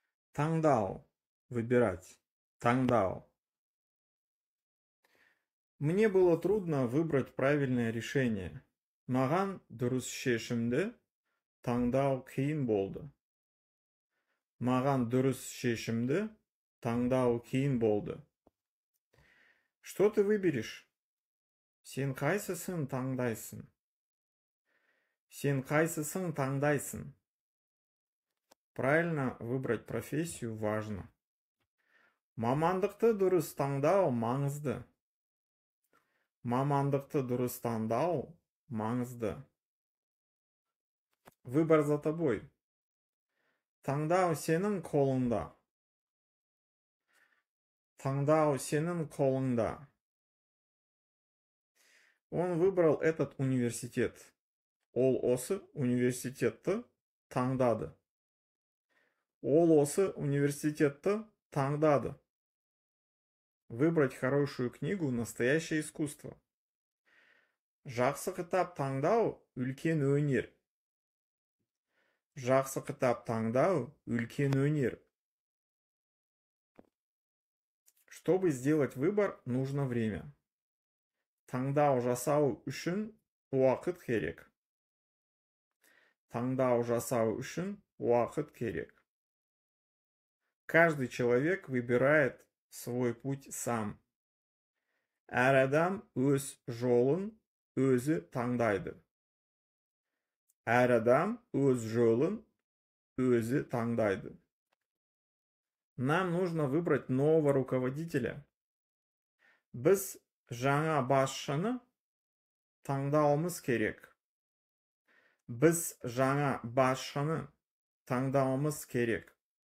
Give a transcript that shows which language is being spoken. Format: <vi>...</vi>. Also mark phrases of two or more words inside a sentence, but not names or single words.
<kk>Таңдау. Выбирать. Таңдау.</kk> <ru>Мне было трудно выбрать правильное решение.</ru> <kk>Маған дұрыс шешімді таңдау қиын болды. Маған дұрыс шешімді таңдау қиын болды.</kk> <ru>Что ты выберешь?</ru> <kk>Сен қайсысын таңдайсың? Сен қайсысын таңдайсың?</kk> <ru>Правильно выбрать профессию важно.</ru> <kk>Мамандықты дұрыс таңдау маңызды. Мамандықты дұрыс таңдау маңызды.</kk> <ru>Выбор за тобой.</ru> <kk>Таңдау сенің қолыңда. Таңдау сенің қолыңда.</kk> <ru>Он выбрал этот университет.</ru> <kk>Ол осы университетті таңдады. Ол осы университетті таңдады.</kk> <ru>Выбрать хорошую книгу – настоящее искусство.</ru> <kk>Жақсы кітап таңдау – үлкен өнер. Жақсы кітап таңдау – үлкен өнер.</kk> <ru>Чтобы сделать выбор, нужно время.</ru> <kk>Таңдау жасау үшін уақыт керек. Таңдау жасау үшін уақыт керек.</kk> <ru>Каждый человек выбирает свой путь сам.</ru> <kk>Әр адам өз жолын өзі таңдайды. Әр адам өз жолын өзі таңдайды.</kk> <ru>Нам нужно выбрать нового руководителя.</ru> <kk>Біз жаңа басшыны таңдауымыз керек. Біз жаңа басшыны таңдауымыз керек.</kk>